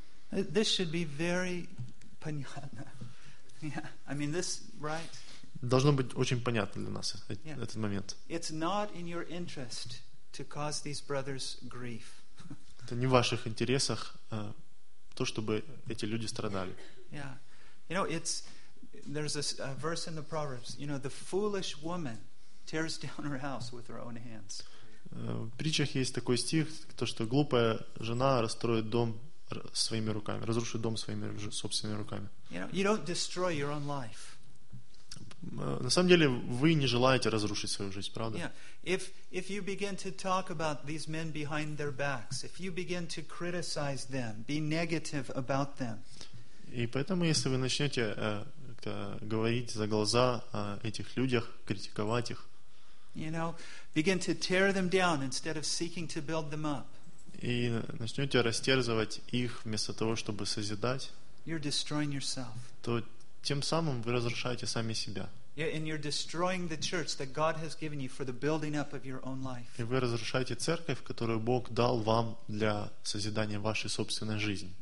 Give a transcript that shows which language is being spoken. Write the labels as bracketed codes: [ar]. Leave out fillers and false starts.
[en] This should be very [ru] понятно. [en] Yeah. I mean, this, right? [ru] Должно быть очень понятно для нас этот момент. [en] It's not in your interest to cause these brothers grief. [ru] Это не в ваших интересах то, чтобы эти люди страдали. [en] Yeah. You know, there's a verse in the Proverbs, you know, the foolish woman tears down her house with her own hands. [ru] В притчах есть такой стих, то, что глупая жена расстроит дом своими руками, разрушит дом своими собственными руками. [en] You know, you don't destroy your own life. [ru] На самом деле, вы не желаете разрушить свою жизнь, правда? [en] Yeah. If you begin to talk about these men behind their backs, if you begin to criticize them, be negative about them. [ru] И поэтому, если вы начнете говорить за глаза о этих людях, критиковать их, [en] you know, begin to tear them down instead of seeking to build them up. [ru] И начнете растерзывать их вместо того, чтобы созидать. [en] You're destroying yourself. [ru] То тем самым вы разрушаете сами себя. [en] Yeah, and you're destroying the church that God has given you for the building up of your own life. [ru] И вы разрушаете церковь, которую Бог дал вам для созидания вашей собственной жизни.